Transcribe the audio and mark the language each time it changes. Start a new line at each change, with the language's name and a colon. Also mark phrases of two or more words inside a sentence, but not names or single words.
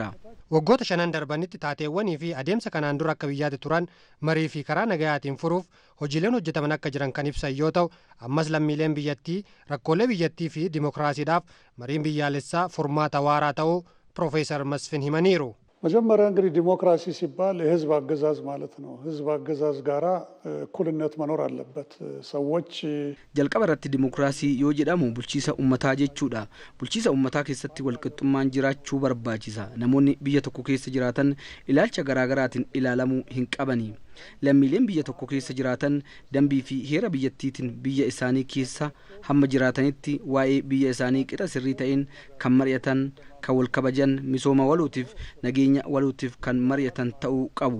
Oromo: Waggoota 5 darbanitti taateewwanii fi adeemsa kanaan dura akka biyyaatti turan marii fi karaa nagayaatiin furuuf hojiileen hojjetaman akka jiran kan ibsan yoo ta'u ammas lammiileen biyyattii rakkoolee biyyattii fi dimokiraasiidhaaf mariin biyyaalessaa furmaata waaraa ta'uu Piroofeesar Masfin himaniiru.
Amharic: መጀመሪያ እንግዲህ ዲሞክራሲ ሲባል የህዝብ አገዛዝ ማለት ነው። ህዝብ አገዛዝ ጋራ እኩልነት መኖር አለበት። ሰዎች
Oromo: jalqaba irratti dimokiraasii yoo jedhamu bulchiisa ummataa jechuudha. Bulchiisa ummataa keessatti walqixxummaan jiraachuu barbaachisa. Namoonni biyya tokko keessa jiraatan ilaalcha garaagaraatiin ilaalamuu hin qabani. Lammiileen biyya tokko keessa jiraatan dambii fi heera biyyattiitiin biyya isaanii keessa hamma jiraatanitti waa'ee biyya isaanii qixa sirrii ta'een kan mari'atan, kan wal kabajan, misooma waluutiif nageenya waluutiif kan mari'atan ta'uu qabu.